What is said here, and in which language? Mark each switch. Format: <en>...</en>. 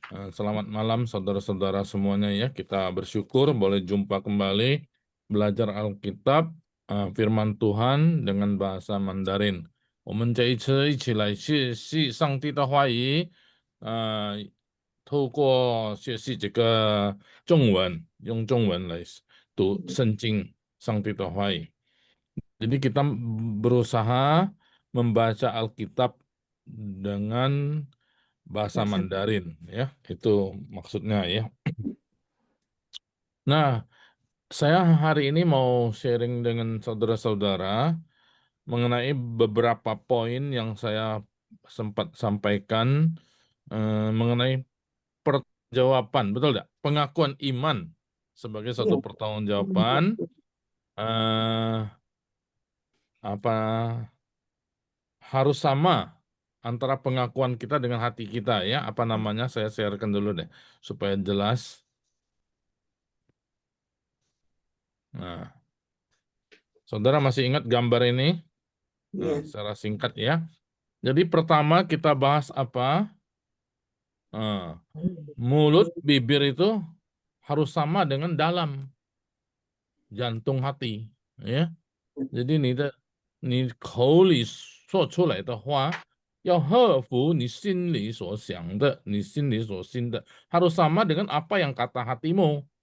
<id>Selamat malam saudara-saudara semuanya ya. Kita bersyukur boleh jumpa kembali belajar Alkitab, firman Tuhan dengan bahasa Mandarin.</id> <zh>我们这一次一起来学习上帝的话语，透过学习这个中文，用中文来读圣经上帝的话语。</zh> <id>Jadi kita berusaha membaca Alkitab dengan bahasa Mandarin ya, itu maksudnya ya. Nah, saya hari ini mau sharing dengan saudara-saudara mengenai beberapa poin yang saya sempat sampaikan mengenai perjawaban, betul tidak? Pengakuan iman sebagai satu pertanggungjawaban apa harus sama antara pengakuan kita dengan hati kita ya. Apa namanya? Saya sharekan dulu deh supaya jelas. Nah, saudara masih ingat gambar ini? Nah, secara singkat ya. Jadi pertama kita bahas apa? Mulut, bibir itu harus sama dengan dalam jantung hati, ya. Jadi</id> <zh>你口里说出来的话，要合乎你心里所想的，你心里所信的</zh> <id>harus sama dengan apa yang kata hatimu.</id>